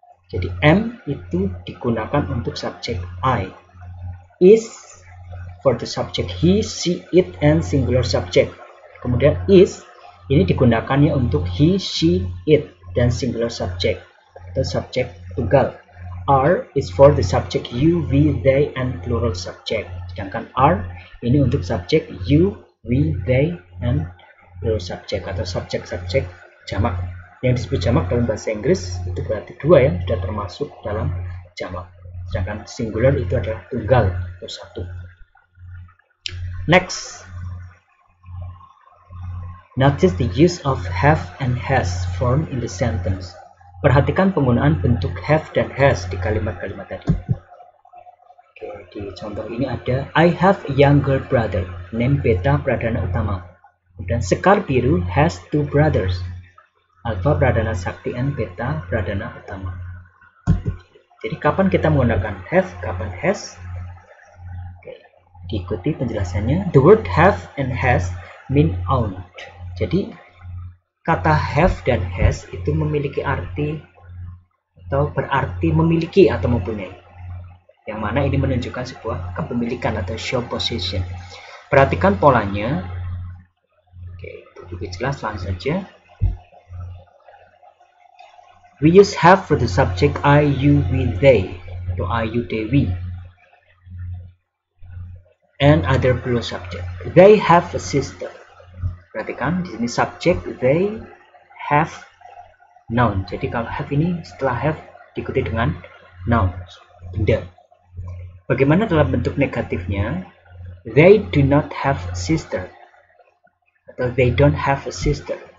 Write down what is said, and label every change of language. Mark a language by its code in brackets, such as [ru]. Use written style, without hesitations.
[id] Jadi am itu digunakan untuk subjek I. [en] Is for the subject he, she, it, and singular subject. [id] Kemudian is ini digunakannya untuk he, she, it, dan singular subject atau subjek tunggal. [en] Are is for the subject you, we, they, and plural subject. [id] Sedangkan are ini untuk subjek you, we, they, [en] and plural subject [id] atau subjek-subjek jamak. Yang disebut jamak dalam bahasa Inggris itu berarti dua ya, sudah termasuk dalam jamak. Sedangkan singular itu adalah tunggal atau satu. [en] Next. Notice the use of have and has form in the sentence. [id] Perhatikan penggunaan bentuk have dan has di kalimat-kalimat tadi. Oke, di contoh ini ada [en] I have a younger brother named Beta Pradana Utama. Dan Sekar Biru has two brothers, Alfa Pradana Sakti and Beta Pradana Utama. [id] Jadi kapan kita menggunakan have, kapan has? Oke, diikuti penjelasannya. [en] The word have and has mean owned. [id] Jadi kata have dan has itu memiliki arti atau berarti memiliki atau mempunyai. Yang mana ini menunjukkan sebuah kepemilikan atau [en] show possession. [id] Perhatikan polanya. Oke, itu lebih jelas, langsung saja. [en] We use have for the subject I, you, we, they, atau I, you, they, we, and other plural subject. They have a sister. [id] Perhatikan di sini [en] subject they have noun. [id] Jadi kalau have ini setelah have diikuti dengan noun, benda. Bagaimana dalam bentuk negatifnya? [en] They do not have a sister atau they don't have a sister.